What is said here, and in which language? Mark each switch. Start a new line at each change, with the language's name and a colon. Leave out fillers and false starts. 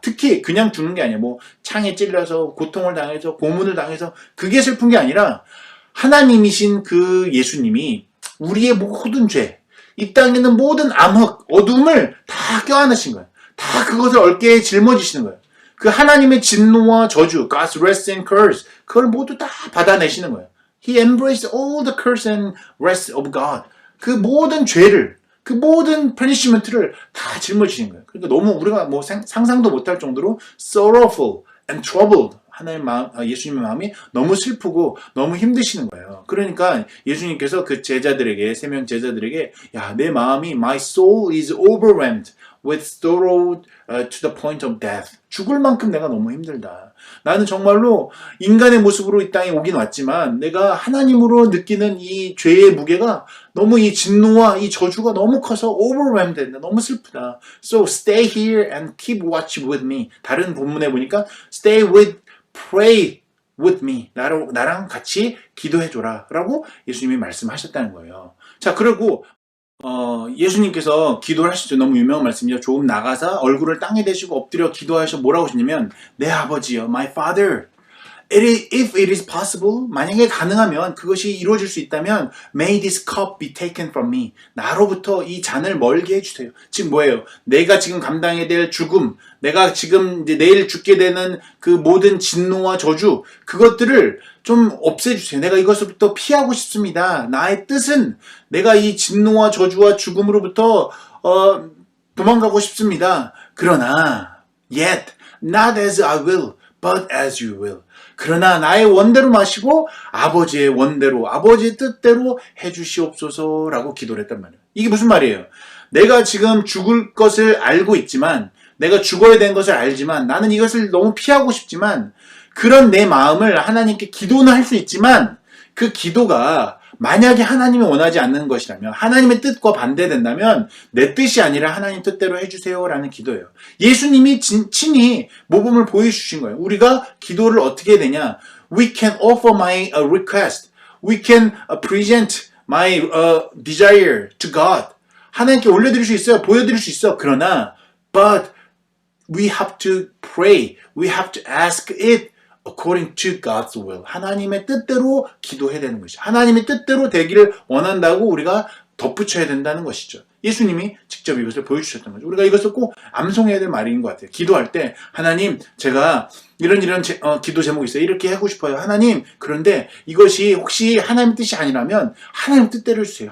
Korean: 특히 그냥 죽는 게 아니에요. 뭐 창에 찔려서 고통을 당해서 고문을 당해서 그게 슬픈 게 아니라 하나님이신 그 예수님이 우리의 모든 죄, 이 땅에 있는 모든 암흑, 어둠을 다 껴안으신 거예요. 다 그것을 어깨에 짊어지시는 거예요. 그 하나님의 진노와 저주,
English: God's wrath and curse,
Korean: 그걸 모두 다 받아내시는 거예요.
English: He embraced all the curse and wrath of God.
Korean: 그 모든 죄를, 그 모든 punishment를 다 짊어지신 거예요. 그러니까 너무 우리가 뭐 상상도 못할 정도로
English: sorrowful and troubled.
Korean: 하나님 마음, 예수님의 마음이 너무 슬프고 너무 힘드시는 거예요. 그러니까 예수님께서 그 제자들에게, 3명 제자들에게, 야, 내 마음이,
English: my soul is overwhelmed with sorrow to the point of death.
Korean: 죽을 만큼 내가 너무 힘들다. 나는 정말로 인간의 모습으로 이 땅에 오긴 왔지만 내가 하나님으로 느끼는 이 죄의 무게가 너무 이 진노와 이 저주가 너무 커서 overwhelmed 된다. 너무 슬프다.
English: So stay here and keep watch with me.
Korean: 다른 본문에 보니까
English: stay with, pray with me.
Korean: 나랑 같이 기도해줘라. 라고 예수님이 말씀하셨다는 거예요. 자, 그리고 예수님께서 기도를 하시죠. 너무 유명한 말씀이죠. 조금 나가서 얼굴을 땅에 대시고 엎드려 기도하셔 뭐라고 하시냐면 내 아버지여,
English: my father, if it is possible,
Korean: 만약에 가능하면 그것이 이루어질 수 있다면
English: may this cup be taken from me.
Korean: 나로부터 이 잔을 멀게 해주세요. 지금 뭐예요? 내가 지금 감당해야 될 죽음, 내가 지금 이제 내일 죽게 되는 그 모든 진노와 저주, 그것들을 좀 없애주세요. 내가 이것부터 피하고 싶습니다. 나의 뜻은 내가 이 진노와 저주와 죽음으로부터 도망가고 싶습니다. 그러나
English: yet not as I will, but as you will.
Korean: 그러나 나의 원대로 마시고 아버지의 원대로, 아버지의 뜻대로 해주시옵소서라고 기도를 했단 말이에요. 이게 무슨 말이에요? 내가 지금 죽을 것을 알고 있지만, 내가 죽어야 되는 것을 알지만, 나는 이것을 너무 피하고 싶지만, 그런 내 마음을 하나님께 기도는 할 수 있지만, 그 기도가 만약에 하나님이 원하지 않는 것이라면, 하나님의 뜻과 반대된다면 내 뜻이 아니라 하나님 뜻대로 해주세요라는 기도예요. 예수님이 친히 모범을 보여주신 거예요. 우리가 기도를 어떻게 해야 되냐?
English: We can offer my request. We can present my desire to God.
Korean: 하나님께 올려드릴 수 있어요. 보여드릴 수 있어. 그러나
English: but we have to pray. We have to ask it according to God's will.
Korean: 하나님의 뜻대로 기도해야 되는 것이죠. 하나님의 뜻대로 되기를 원한다고 우리가 덧붙여야 된다는 것이죠. 예수님이 직접 이것을 보여주셨던 거죠. 우리가 이것을 꼭 암송해야 될 말인 것 같아요. 기도할 때 하나님, 제가 이런 기도 제목이 있어요. 이렇게 하고 싶어요. 하나님, 그런데 이것이 혹시 하나님 뜻이 아니라면 하나님 뜻대로 해주세요.